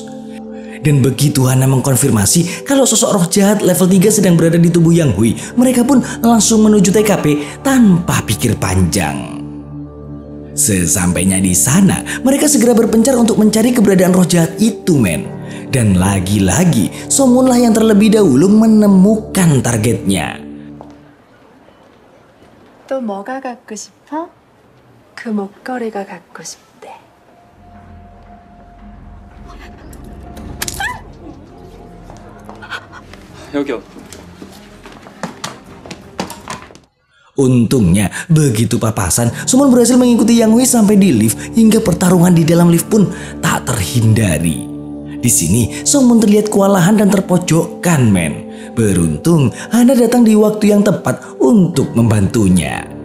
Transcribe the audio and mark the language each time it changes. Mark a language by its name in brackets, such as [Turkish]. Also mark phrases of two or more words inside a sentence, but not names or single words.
[Indonesian] Dan begitu Hana mengkonfirmasi kalau sosok roh jahat level 3 sedang berada di tubuh Yang Hui, mereka pun langsung menuju TKP tanpa pikir panjang. Sesampainya di sana, mereka segera berpencar untuk mencari keberadaan roh jahat itu men. Dan lagi-lagi, Somunlah yang terlebih dahulu menemukan targetnya. [Korean] 또 뭐가 갖고 싶어? 그 목걸이가 갖고 싶대. 여기요. [Indonesian] Untungnya, begitu papasan, Somun berhasil mengikuti Yang Hui sampai di lift hingga pertarungan di dalam lift pun tak terhindari. Di sini, Somun terlihat kewalahan dan terpojokkan men. Beruntung, Hana datang di waktu yang tepat untuk membantunya.